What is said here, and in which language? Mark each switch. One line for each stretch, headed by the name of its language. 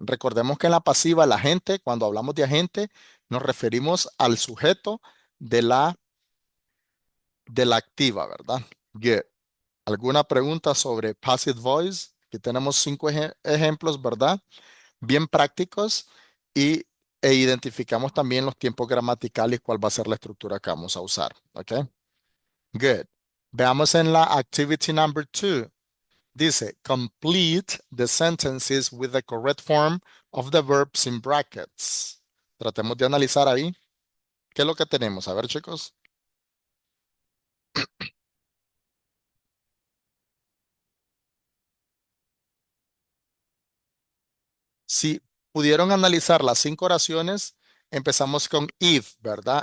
Spanish: Recordemos que en la pasiva, la gente, cuando hablamos de agente, nos referimos al sujeto de la activa, ¿verdad? Good. ¿Alguna pregunta sobre passive voice? Aquí tenemos 5 ejemplos, ¿verdad? Bien prácticos y, identificamos también los tiempos gramaticales, cuál va a ser la estructura que vamos a usar, ¿ok? Good. Veamos en la activity number 2. Dice,
English: complete the sentences with the correct form of the verbs in brackets.
Spanish: Tratemos de analizar ahí. ¿Qué es lo que tenemos? A ver, chicos. Si pudieron analizar las 5 oraciones, empezamos con if, ¿verdad?